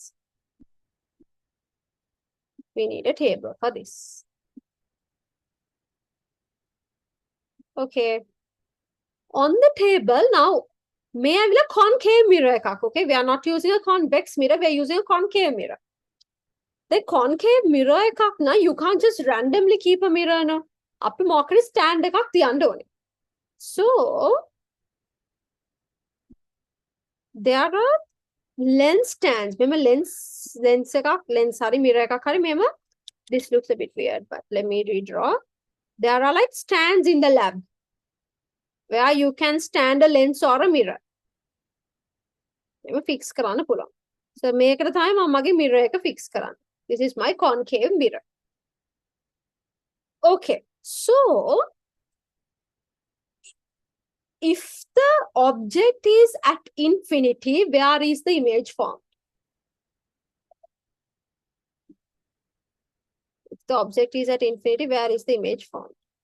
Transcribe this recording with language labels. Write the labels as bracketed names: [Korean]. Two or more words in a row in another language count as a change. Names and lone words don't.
[English] We need a table for this. Okay. On the table now, may I will a concave mirror. Okay. We are not using a convex mirror. We are using a concave mirror. The concave mirror [Sinhala] එකක් නා [English] you can't just randomly keep a mirror no [Sinhala] අපි මොකක්ද stand එකක් තියන්න ඕනේ. [English] So there are lens stands. [Sinhala] මෙම lens එකක් lens හරි mirror එකක් හරි මෙම [English] this looks a bit weird but let me redraw. There are like stands in the lab where you can stand a lens or a mirror. [Sinhala] මෙම fix කරන්න පුළුවන්. So මේකට තමයි මම මගේ mirror එක fix කරන්නේ. [English] This is my concave mirror. Okay, so if the object is at infinity, where is the image formed? If the object is at infinity, where is the image formed?